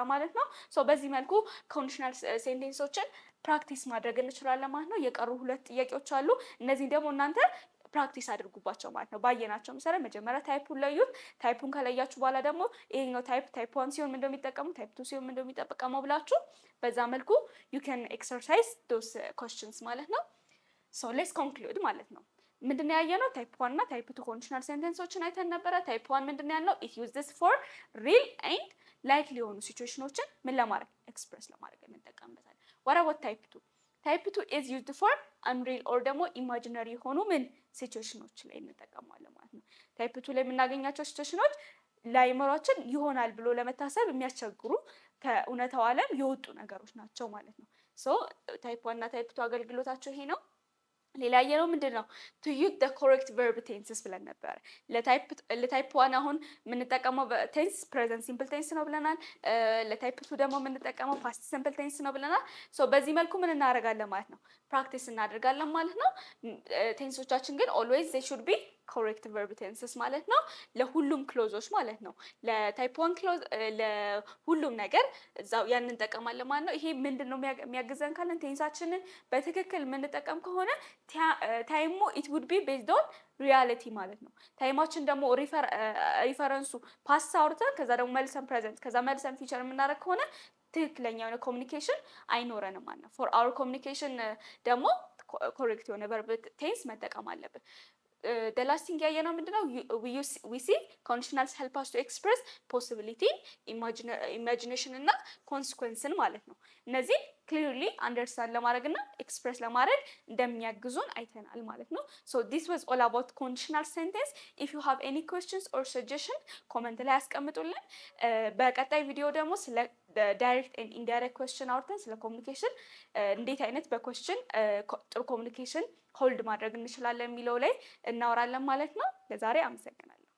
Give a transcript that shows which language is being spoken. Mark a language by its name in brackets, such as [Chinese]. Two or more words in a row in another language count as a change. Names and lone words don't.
[Amharic] ማለት ነው። ሶ በዚህ መልኩ [English] conditional sentences [Amharic] ፕራክቲስ ማድረግ እንችላለን ማለት ነው። የቀሩ 2 ጥያቄዎች አሉ። እነዚህ ደግሞ እናንተ ፕራክቲስ አድርጉባቸው ማለት ነው። ባየናቸው መሰረት መጀመሪያ ታይፑን ለዩት። ታይፑን ከለያችሁ በኋላ ደግሞ ይሄኛው ታይፕ 1 ሲሆን ምን እንደሚጠቀሙ፣ ታይፕ 2 ሲሆን ምን እንደሚጠቀመው ብላችሁ በዛ መልኩ [English] you can exercise those questions [Amharic] ማለት ነው። [English] so let's conclude [Amharic] ማለት ነው። ምንድነው ያየነው? ታይፕ 1 እና ታይፕ 2 [English] conditional sentences [Amharic] አይተን ነበረ። ታይፕ 1 ምንድነው ያልነው? [English] it uses for real and likely [Amharic] የሆኑ ሲቹዌሽኖችን ምን ለማድረግ ኤክስፕረስ ለማድረግ እንጠቀምበታለን። [English] what about type 2? [Amharic] ታይፕ 2 [English] is used for unreal or [Amharic] ደግሞ ኢማጂነሪ የሆኑ ምን ሲቹዌሽኖች ላይ እንጠቀማለን ማለት ነው። ታይፕ 2 ላይ የምናገኛቸው ሲቹዌሽኖች ለአእምሯችን ይሆናል ብሎ ለመታሰብ የሚያስቸግሩ ከእውነታው ዓለም የወጡ ነገሮች ናቸው ማለት ነው። ሶ ታይፕ 1 እና ታይፕ 2 አገልግሎታቸው ይሄ ነው። ሌላ ያየነው ምንድን ነው? [English] to use the correct verb tenses [Amharic] ብለን ነበር። ለታይፕ 1 አሁን የምንጠቀመው ቴንስ [English] present simple tense [Amharic] ነው ብለናል። ለታይፕ 2 ደግሞ የምንጠቀመው [English] past simple tense [Amharic] ነው ብለናል። ሶ በዚህ መልኩ ምን እናደርጋለን ማለት ነው? ፕራክቲስ እናደርጋለን ማለት ነው። ቴንሶቻችን ግን [English] always they should be correct verb tenses [Amharic] ማለት ነው። ለሁሉም ክሎዞች ማለት ነው። ለታይፕ 1 ክሎዝ ለሁሉም ነገር እዛው ያን እንጠቀማለን ማለት ነው። ይሄ ምንድነው የሚያግዘን ካለን ቴንሳችንን በትክክል የምንጠቀም ከሆነ ታይሙ [English] it would be based on reality [Amharic] ማለት ነው። ታይማችን ደግሞ ሪፈረንሱ ፓስት አውርተን ከዛ ደግሞ መልሰን ፕሬዘንት ከዛ መልሰን ፊቸር የምናደርግ ከሆነ ትክክለኛ የሆነ ኮሚኒኬሽን አይኖረንም ማለት ነው። [English] for our communication [Amharic] ደግሞ ኮሬክት የሆነ [English] verb tense [Amharic] መጠቀም አለብን። [English] the last thing [Amharic] ያየነው ምንድነው? [English] we see conditionals help us to express possibility, imagination [Amharic] እና consequenceን ማለት ነው። እነዚህ [English] clearly understand [Amharic] ለማድረግና express ለማድረግ እንደሚያግዙን አይተናል ማለት ነው። [English] so this was all about conditional sentence. if you have any questions or suggestion [Amharic] ኮመንት ላይ ያስቀምጡልን። በቀጣይ ቪዲዮ ደግሞ ስለ [English] direct and indirect question [Amharic] አውርተን ስለ ኮሚኒኬሽን እንዴት አይነት በኩዌስችን ጥሩ ኮሚኒኬሽን ሆልድ ማድረግ እንችላለን የሚለው ላይ እናወራለን ማለት ነው። ለዛሬ አመሰግናለሁ።